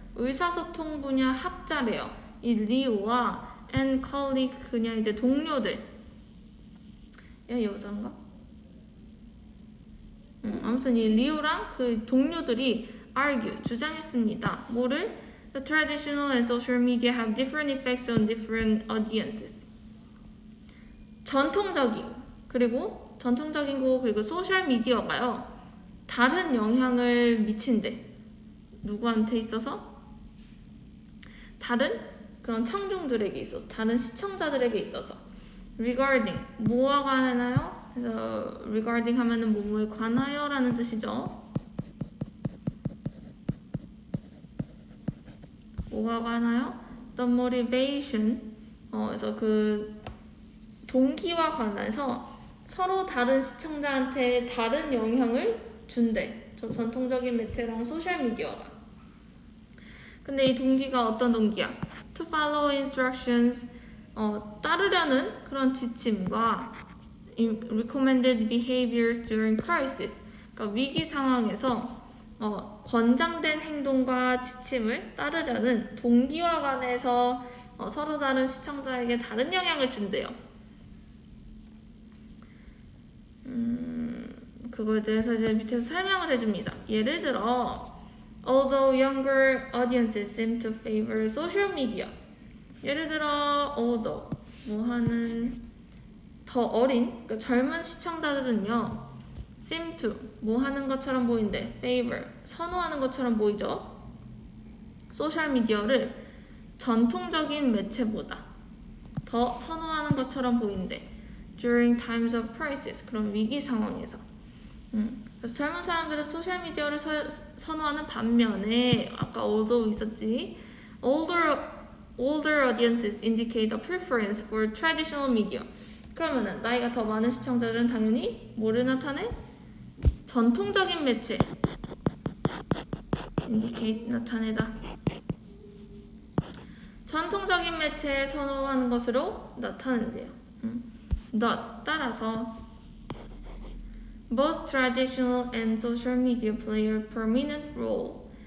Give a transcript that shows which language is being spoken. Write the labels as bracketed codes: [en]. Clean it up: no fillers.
[ko] 의사소통 분야 학자래요. 이 리오와 [en] and colleague [ko] 그냥 이제 동료들. 얘 여잔가? 아무튼 이 리오랑 그 동료들이 argue 주장했습니다. 뭐를? [en] The traditional and social media have different effects on different audiences. [ko] 전통적인 거 그리고 소셜 미디어가요 다른 영향을 미친대. 누구한테 있어서? 다른 그런 청중들에게 있어서, 다른 시청자들에게 있어서. regarding 뭐와 관하나요? 그래서 regarding 하면은 뭐뭐에 관하여라는 뜻이죠. 뭐가 관하여? [en] The motivation. [ko] 그래서 그 동기와 관해서 서로 다른 시청자한테 다른 영향을 준대. 저 전통적인 매체랑 소셜 미디어가. 근데 이 동기가 어떤 동기야? [en] To follow instructions. [ko] 따르려는 그런 지침과 [en] recommended behaviors during crisis. [ko] 그러니까 위기 상황에서 권장된 행동과 지침을 따르려는 동기와 관해서 서로 다른 시청자에게 다른 영향을 준대요. 그거에 대해서 이제 밑에서 설명을 해줍니다. 예를 들어, [en] although younger audiences seem to favor social media. [ko] 예를 들어, although 뭐 하는 더 어린, 그러니까 젊은 시청자들은요, [en] seem to [ko] 뭐 하는 것처럼 보이는데, favor 선호하는 것처럼 보이죠. 소셜 미디어를 전통적인 매체보다 더 선호하는 것처럼 보이는데, [en] during times of crisis [ko] 그런 위기 상황에서. 그래서 젊은 사람들은 소셜 미디어를 선호하는 반면에 아까 although 있었지. [en] Older audiences indicate a preference for traditional media. [ko] 그러면은 나이가 더 많은 시청자들은 당연히 뭐를 나타내? 전통적인 매체. indicate 나타내다. 전통적인 매체에 선호하는 것으로 나타낸대요. [en] Thus 따라서 both traditional and social media play a prominent role.